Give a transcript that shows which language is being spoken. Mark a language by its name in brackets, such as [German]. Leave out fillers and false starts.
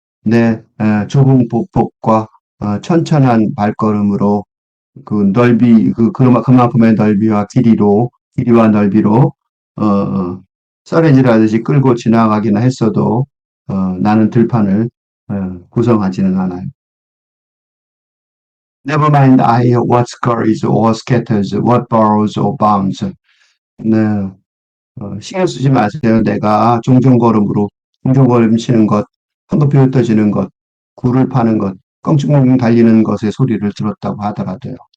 [Korean] 내 좁은 보폭과 천천한 발걸음으로 그만큼의 길이와 넓이로 썰매질하듯이 끌고 지나가기나 했어도 나는 들판을 구성하지는 않아요. [English] Never mind what scurries or scatters, what borrows or bounds. [Korean] 네, 신경 쓰지 마세요. 내가 종종걸음 치는 것, 황급히 흩어지는 것, 굴을 파는 것, 껑충껑충 달리는 것의 소리를 들었다고 하더라도요.